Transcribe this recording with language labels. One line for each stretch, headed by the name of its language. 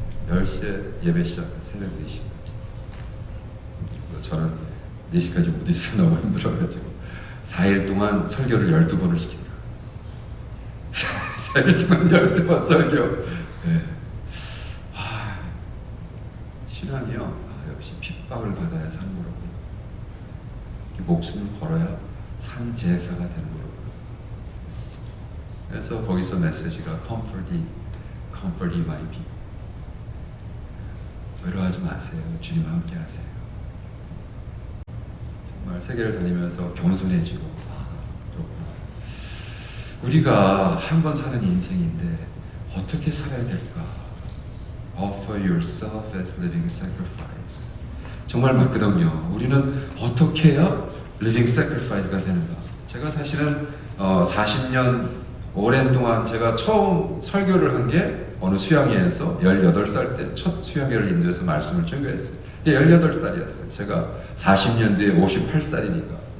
Korean: 10시에 예배 시작해서 새벽 4시까지. 저는 4시까지 못 있어 너무 힘들어가지고 4일 동안 설교를 12번을 시키더라고요. 4일 동안 12번 설교. 네. 신앙이요 역시 핍박을 받아야 사는 거라고요. 목숨을 걸어야 산 제사가 되는 거라고요. 그래서 거기서 메시지가
English: Comfort ye my people.
Korean: 외로워하지 마세요. 주님과 함께 하세요. 정말 세계를 다니면서 겸손해지고 그렇구나. 우리가 한 번 사는 인생인데 어떻게 살아야 될까?
English: Offer yourself as living sacrifice.
Korean: 정말 맞거든요. 우리는 어떻게 해야 living sacrifice가 되는가? 제가 사실은 40년 오랜 동안 제가 처음 설교를 한 게 어느 수양회에서 18살 때 첫 수양회를 인도해서 말씀을 증거했어요. 18살이었어요. 제가 40년 뒤에 58살이니까.